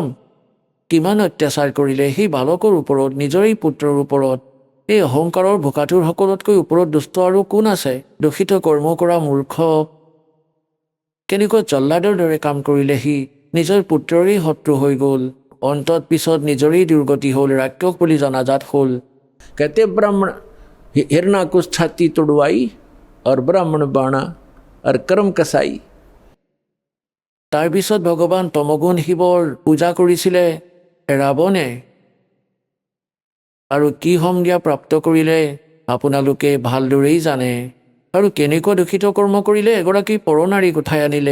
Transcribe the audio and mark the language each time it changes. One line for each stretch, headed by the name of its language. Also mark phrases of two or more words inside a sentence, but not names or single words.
Assamese: কিমান অত্যাচাৰ কৰিলে সেই বালকৰ ওপৰত, নিজৰেই পুত্ৰৰ ওপৰত। এই অহংকাৰৰ ভোকাতুৰ সকলোতকৈ ওপৰত দুষ্ট আৰু কোন আছে? দূষিত কৰ্ম কৰা মূৰ্খ। কেনেকুৱা জল্লাদৰ দৰে কাম কৰিলে সি, নিজৰ পুত্ৰৰেই শত্ৰু হৈ গ'ল, অন্তত পিছত নিজৰেই দুৰ্গতি হ'ল, ৰাক্ষস বুলি জনাজাত হ'ল।
Hindi: कहते ब्राह्मण हिरणाकुश छाती तोड़वाई और ब्राह्मण बाणा और कर्म कसाई।
Assamese: তাৰপিছত ভগৱান তমগুণ শিৱৰ পূজা কৰিছিলে ৰাৱণে, আৰু কি সংজ্ঞা প্ৰাপ্ত কৰিলে আপোনালোকে ভালদৰেই জানে। আৰু কেনেকুৱা দূষিত কৰ্ম কৰিলে এগৰাকী পৰনাৰীক উঠাই আনিলে।